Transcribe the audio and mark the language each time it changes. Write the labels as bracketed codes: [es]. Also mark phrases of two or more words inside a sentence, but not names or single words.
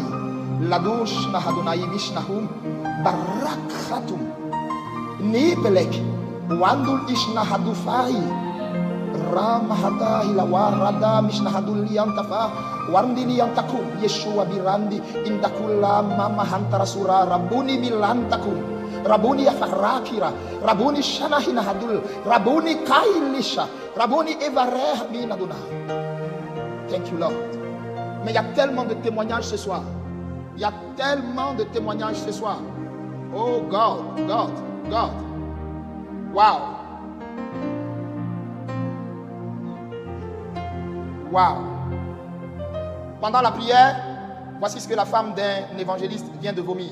[en] ladush nahadunai vishnahum barakhatum nibelek wandul ishnahadufai ramahada hilawarada mishnahadul liantafa warndi liantakum Yeshua birandi indakulla mamahantara surah rabuni milantakum Rabuni yafarakira, Rabuni shanahina hadul, Rabuni kailisha, Rabuni evareh minaduna. Thank you Lord. [fr] Mais il y a tellement de témoignages ce soir. Il y a tellement de témoignages ce soir. [en] Oh God, God, God. Wow. Wow. [fr] Pendant la prière, voici ce que la femme d'un évangéliste vient de vomir.